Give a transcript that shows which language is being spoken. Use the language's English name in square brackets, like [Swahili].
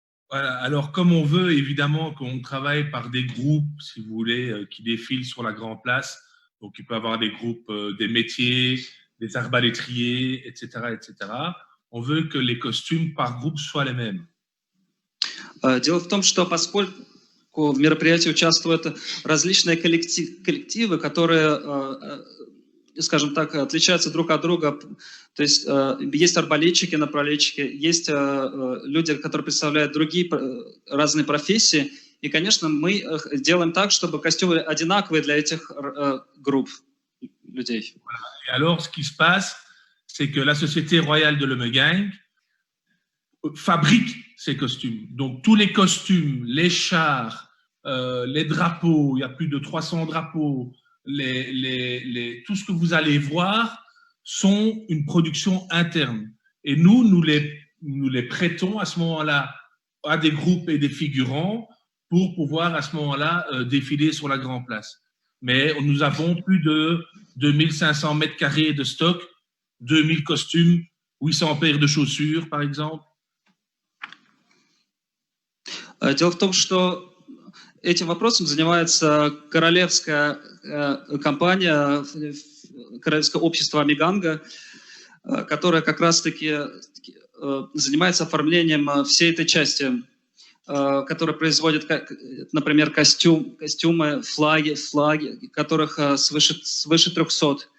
[French] Voilà. Alors, comme on veut, évidemment, qu'on travaille par des groupes, si vous voulez, qui défilent sur la Grande Place. Donc, il peut y avoir des groupes des métiers, des arbalétriers, etc., etc. On veut que les costumes par groupe soient les mêmes. [Russian] Дело в том, что поскольку в мероприятии участвуют различные коллективы, которые скажем так, отличаются друг от друга. То есть есть арбалетчики, напролетчики, есть люди, которые представляют другие разные профессии. И, конечно, мы делаем так, чтобы костюмы одинаковые для этих групп людей. [French] Et alors, ce qui se passe, c'est que la Société Royale de Lomegang fabrique ces costumes. Donc, tous les costumes, les chars, les drapeaux, il y a plus de 300 drapeaux, tout ce que vous allez voir sont une production interne. Et nous les prêtons à ce moment-là à des groupes et des figurants pour pouvoir à ce moment-là défiler sur la Grand Place. Mais nous avons plus de 2500 mètres carrés de stock, 2000 costumes, 800 paires de chaussures, par exemple. [Russian] Дело в том, что этим вопросом занимается королевская компания, королевское общество Амиганга, которое как раз-таки занимается оформлением всей этой части, которая производит, например, костюмы, флаги, которых свыше 300.